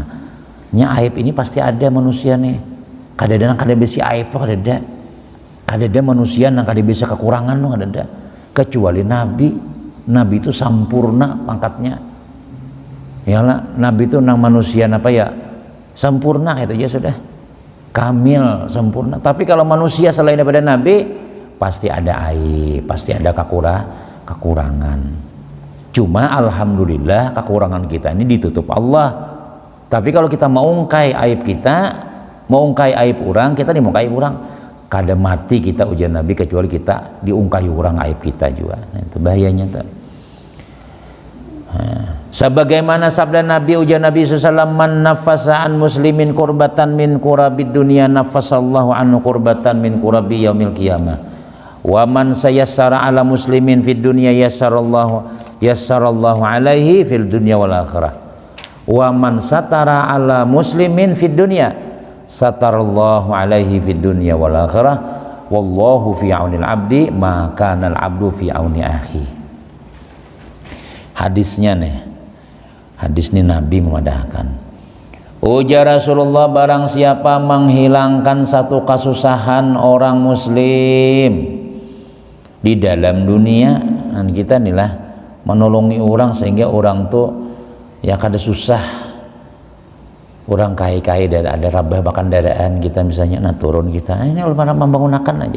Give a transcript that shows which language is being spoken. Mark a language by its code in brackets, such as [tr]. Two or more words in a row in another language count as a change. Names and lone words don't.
[bjn] Nya aib ini pasti ada manusia nih. Kada ada nang kada bisa aib tuh kada ada. Kada ada manusia nang kada bisa kekurangan tuh kada ada. [id] Kecuali Nabi. [bjn] Nabi itu sampurna pangkatnya. Ya lah, Nabi itu nang manusia apa ya? [id] sempurna itu aja sudah, kamil, sempurna. Tapi kalau manusia selain daripada Nabi pasti ada aib, pasti ada kekurangan. Cuma alhamdulillah kekurangan kita ini ditutup Allah. Tapi kalau kita mau ungkai aib kita, mau ungkai aib orang, kita nih mau ungkai orang, kada mati kita ujian Nabi kecuali kita diungkai orang aib kita juga. Nah, itu bahayanya tuh. Sebagaimana sabda Nabi ujian Nabi SAW, [ar] من نفس عن مسلم كربة من كرب الدنيا نفس الله عنه كربة من كرب يوم القيامة ومن يسر على مسلم في الدنيا يسر الله عليه في الدنيا والآخرة ومن ستر على مسلم في الدنيا ستر الله عليه في الدنيا والآخرة والله في عون العبد ما كان العبد في عون أخيه. [bjn] Hadisnya nih, hadis ini Nabi memadahkan. [id] Ujar Rasulullah, barang siapa menghilangkan satu kesusahan orang muslim di dalam dunia, dan kita inilah menolongi orang sehingga orang tuh ya kada susah, orang kai-kai ada rabah bahkan daraan kita misalnya, nah turun kita ini ulama membangunkan aja.